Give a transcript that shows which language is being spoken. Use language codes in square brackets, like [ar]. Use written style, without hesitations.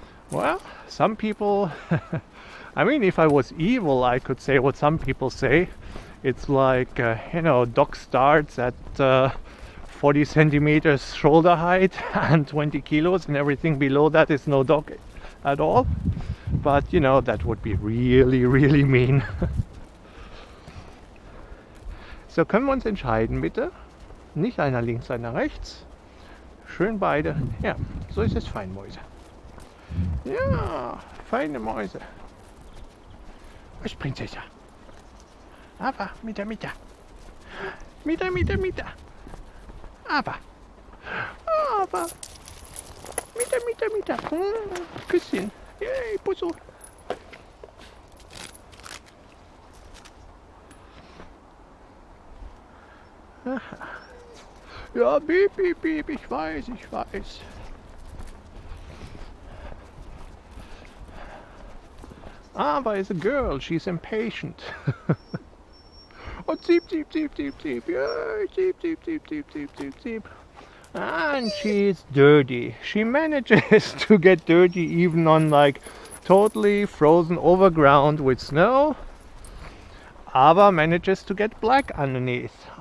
[en] Well, some people I mean, if I was evil I could say what some people say. It's like you know, dog starts at 40 centimeters shoulder height and 20 kilos, and everything below that is no dog at all. But you know, that would be really, really mean. [de] So, können wir uns entscheiden, bitte? Nicht einer links, einer rechts. Schön beide. Ja, so ist es fein, Mäuse. Ja, feine Mäuse. Was, Prinzessin? Aava, mida, mida. Mida, mida, mida. Aava. Aava. Mida, mida, mida. Küsschen. Yay, Puzzle. Ja, piep, piep, piep, ich weiß, ich weiß. [en] Aava is a girl, she's impatient. Oh, zeep, zeep, zeep, zeep, zeep. Yeah, zeep, zeep, zeep, zeep, zeep, zeep, zeep. And she's dirty. She manages to get dirty even on like totally frozen over ground with snow. Aava manages to get black underneath.